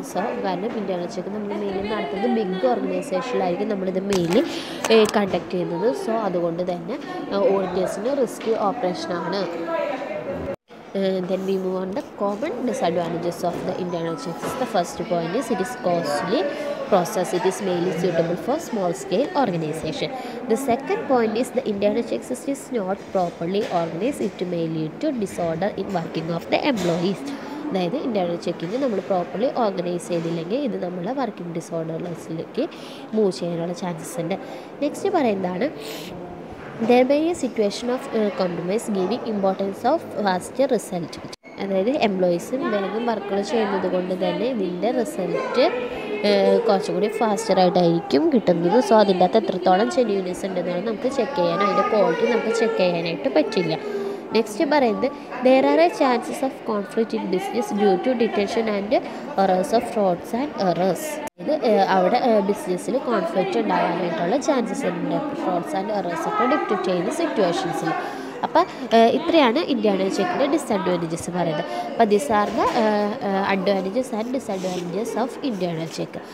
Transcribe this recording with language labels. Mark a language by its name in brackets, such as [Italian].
[Malayalam] So കാരണം internal check നമ്മൾ mainly നടത്തുന്നത് ബിഗ് ഓർഗനൈസേഷനിലായിരിക്കും നമ്മളിത് മെയിൻലി കണ്ടക്ട് ചെയ്യുന്നത്. സോ അതുകൊണ്ട് തന്നെ ഓഡിറ്റേഴ്സിന് risky ഓപ്പറേഷനാണ്. [English] Then we move on the common disadvantages of the internal check system. The first point is it is costly process. It is mainly suitable for small scale organization. The second point is the internal check system is not properly organized. It may lead to disorder in working of the employees. [Malayalam] അതായത് internal checking നമ്മൾ properly organise ചെയ്തില്ലെങ്കിൽ ഇത് നമ്മൾ working ഡിസോർഡേഴ്സിലേക്ക് move ചെയ്യാനുള്ള chances ഉണ്ട്. Next പറയുന്നതാണ് [English] there may be a situation of compromise giving importance of faster result. [Malayalam] അതായത് എംപ്ലോയീസും വേഗം വർക്കുകൾ ചെയ്യുന്നത് കൊണ്ട് തന്നെ ഇതിൻ്റെ റിസൾട്ട് കുറച്ചും കൂടി ഫാസ്റ്ററായിട്ടായിരിക്കും കിട്ടുന്നത്. സോ അതിൻ്റെ അകത്ത് എത്രത്തോളം ജെന്യൂനെസ് ഉണ്ടെന്നാണ് നമുക്ക് ചെക്ക് ചെയ്യാനോ അതിൻ്റെ ക്വാളിറ്റി നമുക്ക് ചെക്ക് ചെയ്യാനായിട്ട് പറ്റില്ല. നെക്സ്റ്റ് പറയുന്നത് [English] there are a chances of conflict in business due to detention and errors of frauds and errors. [Malayalam] ഇത് അവിടെ ബിസിനസ്സിൽ കോൺഫ്ലിക്റ്റ് ഉണ്ടാകാനായിട്ടുള്ള ചാൻസസ് ഉണ്ട് ഫ്രോഡ്സ് ആൻഡ് എറേഴ്സ് ഒക്കെ ഡിറ്റക്റ്റ് ചെയ്യുന്ന സിറ്റുവേഷൻസിൽ. അപ്പോൾ ഇത്രയാണ് ഇൻറ്റേർണൽ ചെക്കിൻ്റെ ഡിസഡ്വാൻറ്റേജസ് പറയുന്നത്. അപ്പോൾ [English] This are the advantages and disadvantages of internal check.